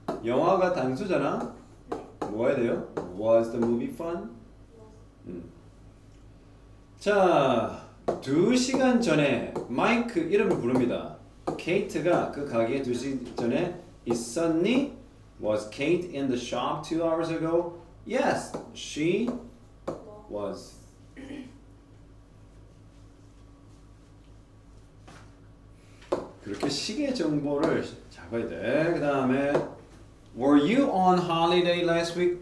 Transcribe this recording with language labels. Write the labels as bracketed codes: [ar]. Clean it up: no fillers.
[ko] 영화가 단수잖아? 뭐 해야 돼요? [en] Was the movie fun? [ko] 자, 2시간 전에 마이크 이름을 부릅니다. 케이트가 그 가게에 2시간 전에 있었니? [en] Was Kate in the shop 2 hours ago? Yes, she was. [ko] 그렇게 시계 정보를 잡아야 돼. 그 다음에 [en] Were you on holiday last week?